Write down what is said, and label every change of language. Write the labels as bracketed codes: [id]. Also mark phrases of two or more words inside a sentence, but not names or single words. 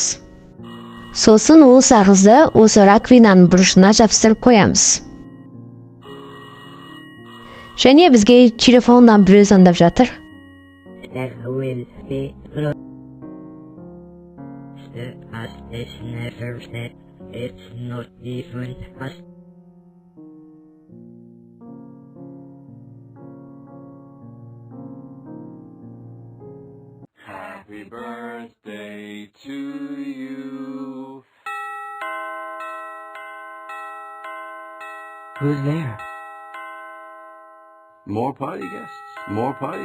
[kk] Сосын ол сағызды осы раковинаның бұрышына жапсырып қоямыз. Және бізге телефоннан біреу звондап жатыр. [en] That will be lost. The past is never said. It's not even past. Happy birthday to you. Who's there? More party guests. More party.